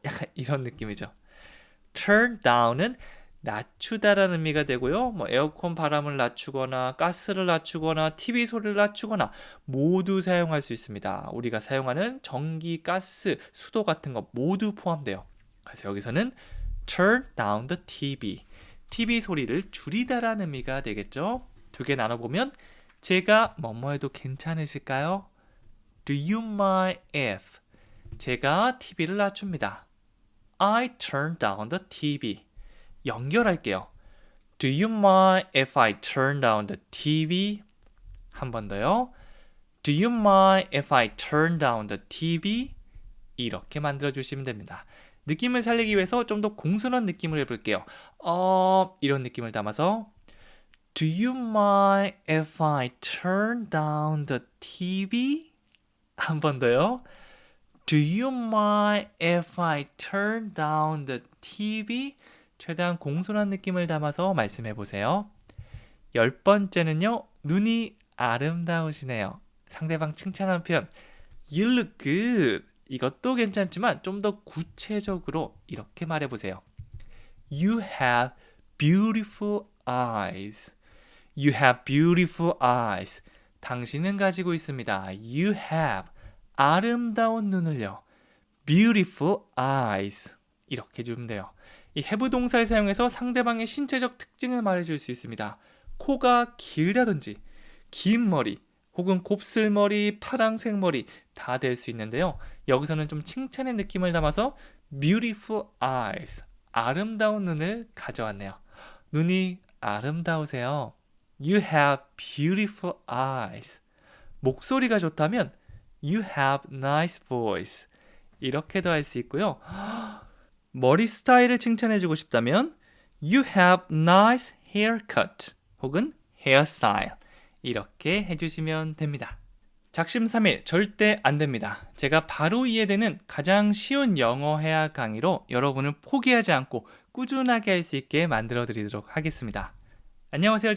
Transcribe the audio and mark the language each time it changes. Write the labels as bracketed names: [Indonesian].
[Korean] 약간 이런 느낌이죠. Turn down은 낮추다라는 의미가 되고요. 에어컨 바람을 낮추거나 가스를 낮추거나 TV 소리를 낮추거나 모두 사용할 수 있습니다. 우리가 사용하는 전기, 가스, 수도 같은 거 모두 포함돼요. 그래서 여기서는 [English] turn down the TV. [Korean] TV 소리를 줄이다라는 의미가 되겠죠. 두 개 나눠보면 제가 뭐뭐 해도 괜찮으실까요? [English] Do you mind if? [Korean] 제가 TV를 낮춥니다. [English] I turn down the TV. [Korean] 연결할게요. [English] Do you mind if I turn down the TV? [Korean] 한 번 더요. [English] Do you mind if I turn down the TV? [Korean] 이렇게 만들어주시면 됩니다. 느낌을 살리기 위해서 좀 더 공손한 느낌을 해볼게요. 이런 느낌을 담아서 [English] Do you mind if I turn down the TV? [Korean] 한 번 더요. [English] Do you mind if I turn down the TV? [Korean] 최대한 공손한 느낌을 담아서 말씀해 보세요. 10번째는요. 눈이 아름다우시네요. 상대방 칭찬하는 표현 [English] You look good. [Korean] 이것도 괜찮지만 좀 더 구체적으로 이렇게 말해 보세요. [English] You have beautiful eyes. You have beautiful eyes. [Korean] 당신은 가지고 있습니다. [English] You have [Korean] 아름다운 눈을요. [English] Beautiful eyes. [Korean] 이렇게 해주면 돼요. 이 have 동사를 사용해서 상대방의 신체적 특징을 말해줄 수 있습니다. 코가 길다든지 긴 머리 혹은 곱슬머리, 파랑색 머리 다 될 수 있는데요. 여기서는 좀 칭찬의 느낌을 담아서 beautiful eyes, 아름다운 눈을 가져왔네요. 눈이 아름다우세요. [English] You have beautiful eyes. [Korean] 목소리가 좋다면 [English] You have nice voice. [Korean] 이렇게도 할 수 있고요. 머리 스타일을 칭찬해주고 싶다면 [English] You have nice haircut [Korean] 혹은 hairstyle. 이렇게 해주시면 됩니다. 작심삼일 절대 안 됩니다. 제가 바로 이해되는 가장 쉬운 영어 회화 강의로 여러분을 포기하지 않고 꾸준하게 할 수 있게 만들어 드리도록 하겠습니다. 안녕하세요.